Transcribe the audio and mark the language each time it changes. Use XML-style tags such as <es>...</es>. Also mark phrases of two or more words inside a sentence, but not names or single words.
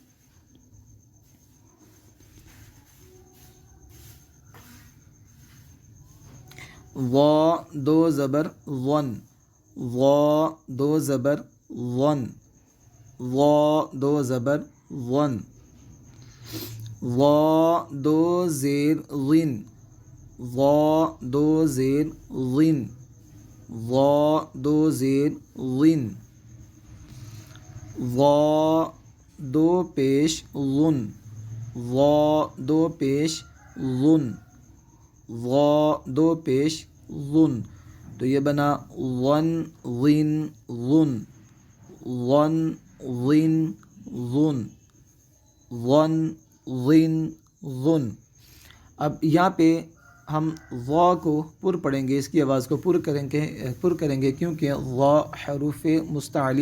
<ur>وا دو زبر ون، وا دو زبر ون، وا دو زبر ون، وا دو زیر غن، وا دو زیر غن، وا دو زیر غن، وا دو پیش غن، وا دو پیش غن، وا دو پیش غن۔ تو یہ بنا ون غن غن، ون غن غن، ون غن غن۔ اب یہاں پہ ہم وا کو پر پڑھیں گے، اس کی آواز کو پر کریں گے کیونکہ وا حروف مستعلیہ</ur>